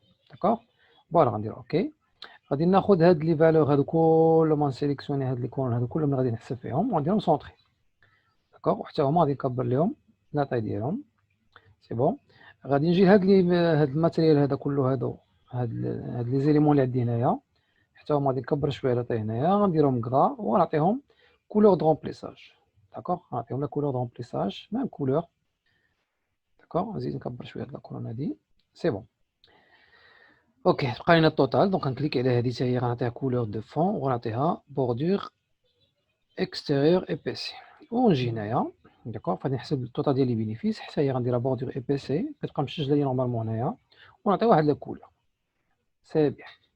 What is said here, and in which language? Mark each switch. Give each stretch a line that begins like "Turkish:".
Arabic: داكوغ، فوالا غندير اوكي. غادي ناخذ هاد لي فالور هادو كلهم، نسيليكسيوني هاد لي كولون هادو كلهم غادي نحسب فيهم ونديرهم سونطري. داكوغ، وحتى هما غادي نكبر لهم لا طاي ديالهم. سي بون. غادي نجي لهاد هاد الماتيريال هذا كله، هاد لي زيليمون اللي عندي هنايا، حتى هما غادي نكبر شويه لا طاي هنايا، غنديرهم كرا ونعطيهم
French: couleur de remplissage. D'accord, on a la couleur de remplissage, même couleur. D'accord, vas-y,
Arabic: نكبر شويه هاد الكولون هادي. سي بون. اوكي، بقى لنا التوتال. دونك غنكليك على هادي حتى هي، غنعطيها كولور دو فون وغنعطيها بوردور اكستيريور ايبيسي. ونجي هنايا. داكوغ، غادي نحسب التوتال ديال لي بينيفيس، حتى هي غنديرها بوردور ايبيسي، كتبقى مسجله لي نورمالمون هنايا، ونعطي واحد لا كولور. سي بيان.